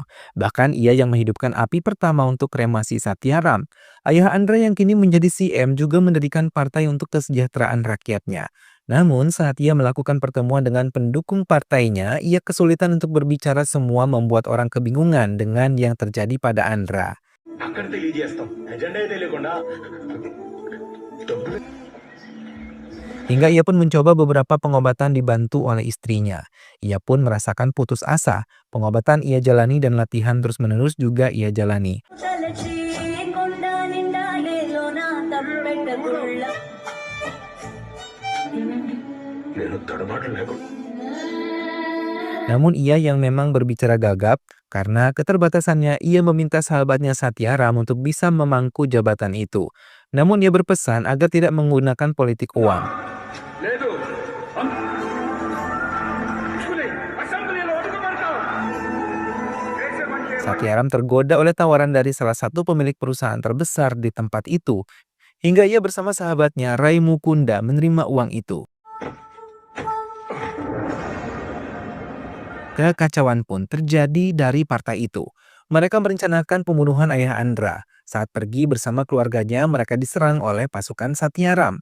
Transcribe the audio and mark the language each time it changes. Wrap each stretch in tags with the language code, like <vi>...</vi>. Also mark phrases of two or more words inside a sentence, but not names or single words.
<id>Bahkan ia yang menghidupkan api pertama untuk kremasi Satyaram. Ayah Andra yang kini menjadi CM juga mendirikan partai untuk kesejahteraan rakyatnya. Namun saat ia melakukan pertemuan dengan pendukung partainya, ia kesulitan untuk berbicara, semua membuat orang kebingungan dengan yang terjadi pada Andra.</id> <te>అక్కడ తెలియజేస్తాం ఎజెండా తెలియకుండా డబ్బులు</te> <id>Hingga ia pun mencoba beberapa pengobatan dibantu oleh istrinya. Ia pun merasakan putus asa. Pengobatan ia jalani dan latihan terus-menerus juga ia jalani.</id> <te>నేను తడబాటు లేకుండా</te> <id>Namun ia yang memang berbicara gagap, karena keterbatasannya ia meminta sahabatnya Satyaram untuk bisa memangku jabatan itu. Namun ia berpesan agar tidak menggunakan politik uang.</id> <te>లేదు చూసుకుని అసెంబ్లీలో అడుగుపెడతాం దేశ మంచి</te> <id>Satyaram tergoda oleh tawaran dari salah satu pemilik perusahaan terbesar di tempat itu, hingga ia bersama sahabatnya Rai Mukunda menerima uang itu. Kekacauan pun terjadi dari partai itu. Mereka merencanakan pembunuhan ayah Andra. Saat pergi bersama keluarganya, mereka diserang oleh pasukan Satyaram.</id>